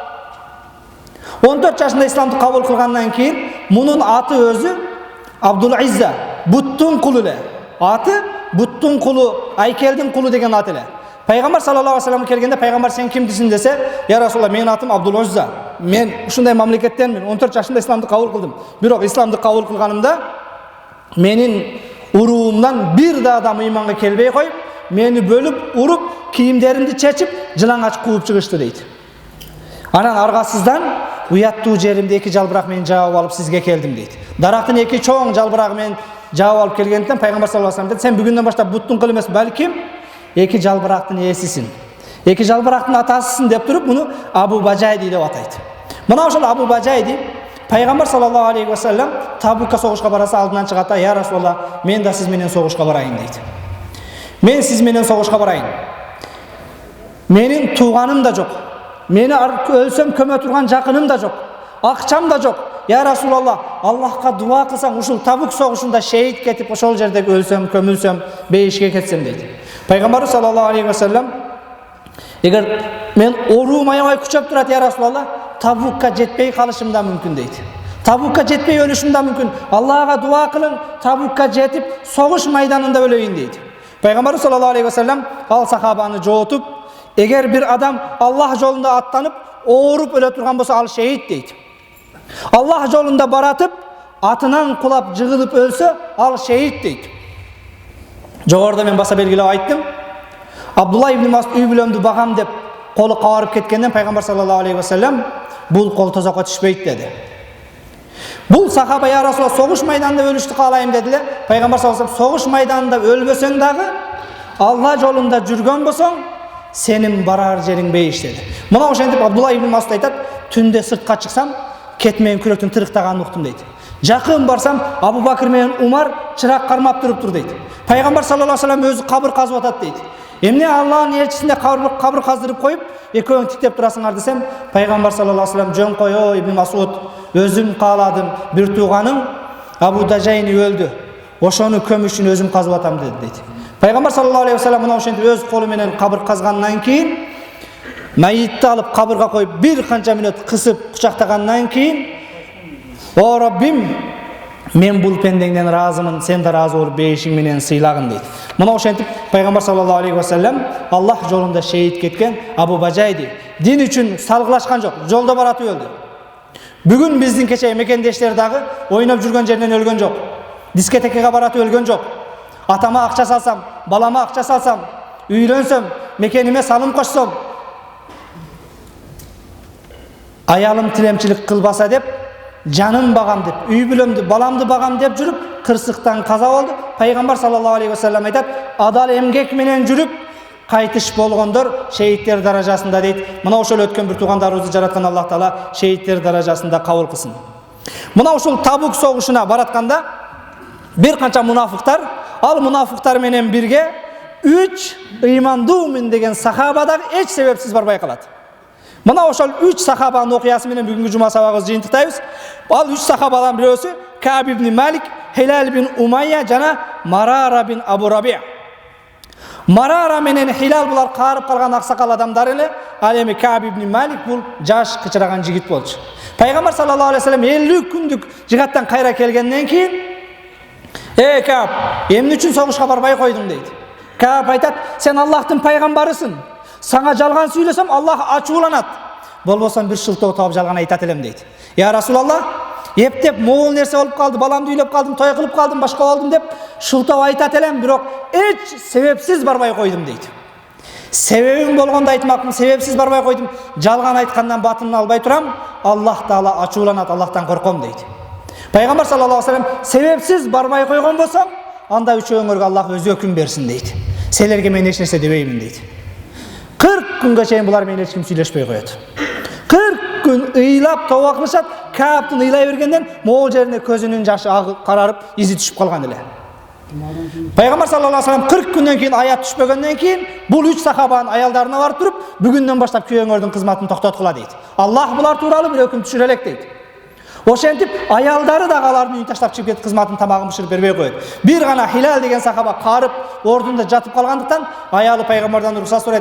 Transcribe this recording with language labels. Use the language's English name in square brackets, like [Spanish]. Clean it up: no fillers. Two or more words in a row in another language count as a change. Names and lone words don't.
[Kyrgyz] 14 жашында исламды кабыл кылгандан кийин мунун аты өзү Абдул Изза, буттун кулу эле. Аты буттун кулу, айкелдин кулу деген ат эле. Пайгамбар [Arabic] صلى الله عليه وسلم [Kyrgyz] келгенде пайгамбар сен кимдисиң десе, [Arabic] "يا رسول الله, [Kyrgyz] менин атым Абдул Изза. Мен ушундай мамлекеттенмин. 14 жашында исламды кабыл кылдым. Бирок исламды кабыл кылганымда менин Uruğumdan bir de adam imanға kelbey koyup, meni bölüp, urup, kiyimlerimdi çeçip, жылаңач кууп чыгышты дейт. Анан аргасыздан уяттуу жеримде 2 жалбырак менен жаап алып сизге келдим дейт. Дарактын 2 чоң жалбырагы менен жаап алып келгенден пайгамбар [Arabic] صلى الله عليه وسلم [Kyrgyz] деди, сен бүгүндөн баштап буттун кылы эмес, балким 2 жалбырактын ээсисиң. 2 жалбырактын атасысың деп туруп, муну Абу Бажайди деп атайт. Мына ошол Абу Бажайди пайгамбар [Arabic] صلى الله عليه وسلم [Kyrgyz] Табукка согушка бараса алдынан чыгат, [Arabic] يا رسول الله, [Kyrgyz] мен да сиз менен согушка барайын дейт. Мен сиз менен согушка барайын. Менин тууганым да жок. Мени өлсөм көмө турган жакыным да жок. Акчам да жок. [Arabic] يا رسول الله, [Kyrgyz] Аллахка дуа кылсаң, ушул Табук согушунда шейит кетип, ошол жерде өлсөм, көмүлсөм, бейишке кетсем дейт. Пайгамбар [Arabic] صلى الله عليه وسلم, [Kyrgyz] эгер мен оруум аябай күчөп турат, [Arabic] يا رسول الله, [Kyrgyz] Табукка жетпей калышым да мүмкүн дейт. Табукка жетпей өлүшүм да мүмкүн. Аллага дуа кылың, Табукка жетип, согуш майданында өлөйүн дейт. Пайгамбар [Arabic] صلى الله عليه وسلم [Kyrgyz] ал сахабаны жоотуп, эгер бир адам Аллах жолунда аттанып, ооруп өлө турган болсо, ал шейит дейт. Аллах жолунда баратып, атынан кулап жыгылып өлсө, ал шейит дейт. Жогоруда мен баса белгилеп айттым. Абдулла ибн Масуд үй бүлөмдү багам деп колу кабарып кеткенден пайгамбар [Arabic] صلى الله عليه وسلم [Kyrgyz] бул кол тозокко түшпөйт деди. Бул сахаба, [Arabic] يا رسول الله, [Kyrgyz] согуш майданында өлүштү каалайм деди эле. Пайгамбар [Arabic] صلى الله عليه وسلم, [Kyrgyz] согуш майданында өлбөсөң дагы, Алла жолунда жүргөн болсоң, сенин барар жериң бейиш деди. Мына ошентип Абдулла ибн Масуд айтат, түндө сыртка чыксам, кет менен күрөктүн тырыктаганын уктум дейт. Жакын барсам, Абу Бакыр менен Умар чырак кармап туруптур дейт. Пайгамбар [Arabic] صلى الله عليه وسلم [Kyrgyz] өзү кабыр казып атат дейт. Эмне Аллахтын элчисине кабыр каздырып коюп, экөөң тиктеп турасыңар десем, пайгамбар [Arabic] صلى الله عليه وسلم, [Kyrgyz] жөн кой о Ибн Масуд, өзүм кааладым, бир тууганың Абу Дажайни өлдү. Ошону көмүш үчүн өзүм казып атам деди дейт. Пайгамбар [Arabic] صلى الله عليه وسلم [Kyrgyz] мына ошентип өз колу менен кабыр казгандан кийин, майитти алып кабырга коюп, бир канча мүнөт кысып кучактагандан кийин, о Раббим, мен бул пендеңден разымын, сен да разы болуп бейишиң менен сыйлагын дейт. Мына ошентип пайгамбар [Arabic] صلى الله عليه وسلم [Kyrgyz] Аллах жолунда шейит кеткен Абу Бажайди дин үчүн салгылашкан жок, жолдо баратып өлдү. Бүгүн биздин кече мекендештер дагы ойноп жүргөн жеринен өлгөн жок. Дискотекага баратып өлгөн жок. Атама акча салсам, балама акча салсам, үйлөнсөм, мекениме салым кошсом, аялым тилемчилик кылбаса деп, жаным багам деп, үй бүлөмдү, баламды багам деп жүрүп, кырсыктан каза болду. Пайгамбар [Arabic] صلى الله عليه وسلم [Kyrgyz] айтат, адал эмгек менен жүрүп кайтыш болгондор шейиттер даражасында дейт. Мына ошол өткөн бир туугандарыбызды жараткан Аллах Таала шейиттер даражасында кабыл кылсын. Мына ушул Табук согушуна баратканда бир канча мунафыктар, ал мунафыктар менен бирге 3 ыймандуумун деген сахаба дагы эч себепсиз барбай калат. Мына ошол 3 сахабанын окуясы менен бүгүнкү жума сабагыбызды жыйынтыктайбыз. Ал 3 сахабадан бирөөсү Каб ибн Малик, Хилал бин Умайя жана Марара бин Абу Рабия. Марара менен Хилал булар каарып калган аксакал адамдар эле. Ал эми Каб ибн Малик бул жаш кычыраган жигит болчу. Пайгамбар [Arabic] صلى الله عليه وسلم [Kyrgyz] 50 күндүк жигаттан кайра келгенден кийин, Каб, эмне үчүн согушка барбай койдуң дейт. Каб айтат, сен Аллахтын пайгамбарысың. Саңа жалган сүйлөсөм, Аллах ачууланат. Болбосом бир шылтоо таап жалган айтат элем дейт. [Arabic] يا رسول الله, [Kyrgyz] ептеп могул нерсе болуп калды, баламды үйлөп калдым, той кылып калдым, башка болдум деп шылтоо айтат элем, бирок эч себепсиз барбай койдум дейт. Себебим болгондо айтмакмын, себепсиз барбай койдум. Жалган айткандан батынын албай турам, Аллах Таала ачууланат, Аллахтан корком дейт. Пайгамбар [Arabic] صلى الله عليه وسلم, [Kyrgyz] себепсиз барбай койгон болсом, анда үчөөңөргө Аллах өзү өкүм берсин дейт. Силерге мен эч нерсе дебеймин дейт. 40 күнгө чейин булар менен эч ким сүйлөшпөй коет. 40 күн ыйлап тоба кылышат. Кааптын ыйлай бергенден могул жерине көзүнүн жашы карарып, изи түшүп калган эле. Пайгамбар [Arabic] صلى الله عليه وسلم [Kyrgyz] 40 күндөн кийин аят түшпөгөндөн кийин бул 3 сахабанын аялдарына барып туруп, бүгүндөн баштап күйөөңөрдүн кызматын токтоткула дейт. Аллах булар тууралуу бир өкүм түшүрө элек дейт. Ошентип аялдары да алардын үйүн таштап чыгып кетип кызматын тамагын бышырып бербей коет. Бир гана Хилал деген сахаба карып ордунда жатып калгандыктан аялы пайгамбардан уруксат сурайт.